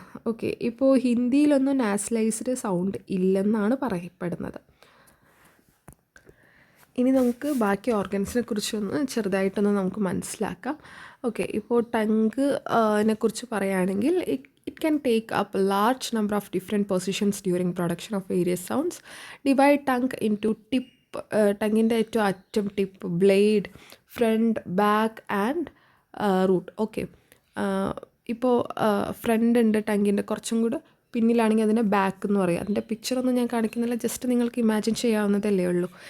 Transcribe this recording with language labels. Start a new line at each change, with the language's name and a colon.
Malayalam: Okay, ഇപ്പോൾ ഹിന്ദിയിലൊന്നും നാസലൈസ്ഡ് sound ഇല്ലെന്നാണ് പറയപ്പെടുന്നത്. ഇനി നമുക്ക് ബാക്കി ഓർഗൻസിനെ കുറിച്ചൊന്ന് ചെറുതായിട്ടൊന്ന് നമുക്ക് മനസ്സിലാക്കാം. ഓക്കെ, ഇപ്പോൾ ടങ്ങിനെ കുറിച്ച് പറയുകയാണെങ്കിൽ
English: it can take up a large number of different positions during production of various sounds. Divide tongue into tip,
Malayalam: ടങ്ങിൻ്റെ ഏറ്റവും അറ്റം tip, blade, front, back and root. Okay, ഇപ്പോൾ ഫ്രണ്ട് ഉണ്ട് ടങ്ങിൻ്റെ കുറച്ചും കൂടെ പിന്നിലാണെങ്കിൽ അതിനെ ബാക്ക് എന്ന് പറയും. അതിൻ്റെ പിക്ചറൊന്നും ഞാൻ കാണിക്കുന്നില്ല, ജസ്റ്റ് നിങ്ങൾക്ക് ഇമാജിൻ ചെയ്യാവുന്നതല്ലേ ഉള്ളൂ.